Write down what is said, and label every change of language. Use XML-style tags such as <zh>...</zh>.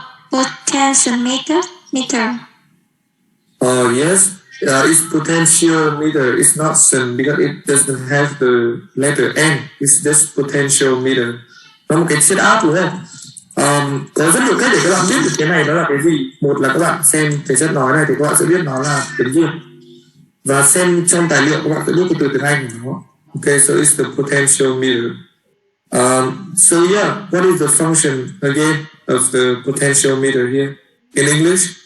<en>Potentiometer. Oh, yes. It's potentiometer. It's not sun because it doesn't have the letter N. It's just potentiometer.</en> <vi>Nó một cái set up đúng không? Có rất nhiều cách để các bạn biết được cái này nó là cái gì. Một là các bạn xem thầy chất nói này thì các bạn sẽ biết nó là tiếng Việt. Và xem trong tài liệu các bạn sẽ biết cái từ tiếng Anh của nó.</vi> <en>Okay, so it's the potentiometer. So yeah, what is the function again of the potentiometer here in English?</en>